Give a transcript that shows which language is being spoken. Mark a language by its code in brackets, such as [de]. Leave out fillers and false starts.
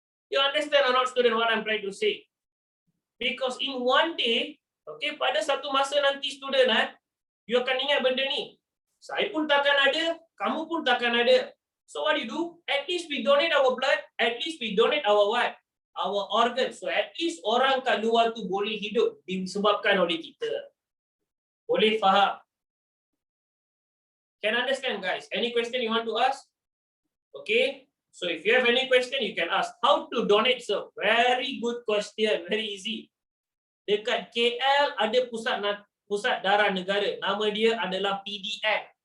[en] You understand or not, student, what I'm trying to say? Because in one day, [ms] okay, pada satu masa nanti student, you akan ingat benda ni. Saya pun takkan ada, kamu pun takkan ada. [en] So what do you do? At least we donate our blood, at least we donate our what? Our organs. So at least [ms] orang kat luar tu boleh hidup disebabkan oleh kita. Boleh faham? [en] Can understand guys? Any question you want to ask? Okay. So if you have any question, you can ask. How to donate, sir? Very good question. Very easy. [ms] Dekat KL ada pusat darah negara. Nama dia adalah PDN.